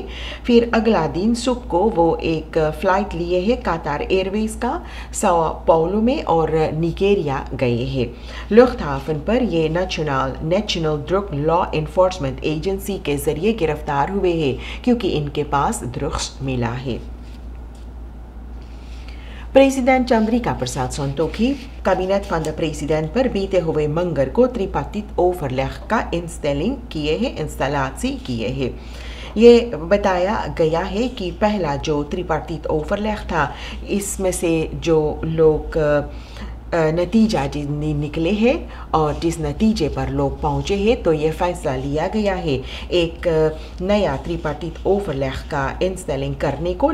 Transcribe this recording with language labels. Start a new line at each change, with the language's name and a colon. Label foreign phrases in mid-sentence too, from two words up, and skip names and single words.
Caribbean Hindustani: फिर अगला दिन सुख को वो एक फ़्लाइट लिए हैं कतार एयरवेज का sao पाउलो में और निगेरिया गए हैं। लुफ्तहाफन पर ये नेशनल ड्रग लॉ एनफोर्समेंट एजेंसी के ज़रिए गिरफ्तार हुए हैं क्योंकि इनके पास ड्रग्स मिला है। प्रेसिडेंट चंद्रिका प्रसाद संतोखी
Dutch: kabinet van de president
Caribbean Hindustani: पर बीते हुए मंगल को
Dutch: tripartiet overleg
Caribbean Hindustani: का इंस्टॉलेशन किए हैं। ये बताया गया है कि पहला जो
Dutch: tripartiet overleg
Caribbean Hindustani: था इसमें से जो लोग नतीजा निकले हैं और जिस नतीजे पर लोग पहुँचे हैं, तो ये फैसला लिया गया है एक नया
Dutch: tripartiet overleg
Caribbean Hindustani: का इंस्टॉलिंग करने को।